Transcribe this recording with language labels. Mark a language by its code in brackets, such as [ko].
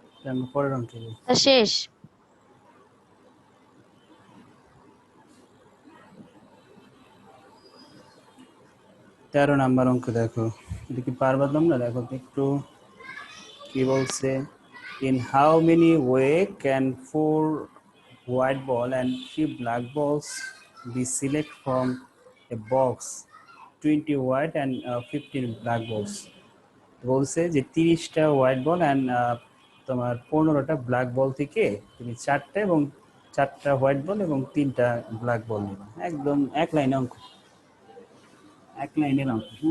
[bn] আমরা পরের অঙ্কে যাই। স্যার শেষ। 13 নাম্বার অঙ্ক দেখো, এটা কি পারবা তোমরা, দেখো তো একটু কি বলছে। [en] In how many way can 4 white ball and 3 black balls be select from a box, 20 white and 15 black balls? [bn] বলছে যে 30টা হোয়াইট বল অ্যান্ড তোমার 15টা ব্ল্যাক বল থেকে তুমি 4টা এবং 4টা হোয়াইট বল এবং 3টা ব্ল্যাক বল নেবা। একদম এক লাইনে অঙ্ক, এক লাইনের অঙ্ক।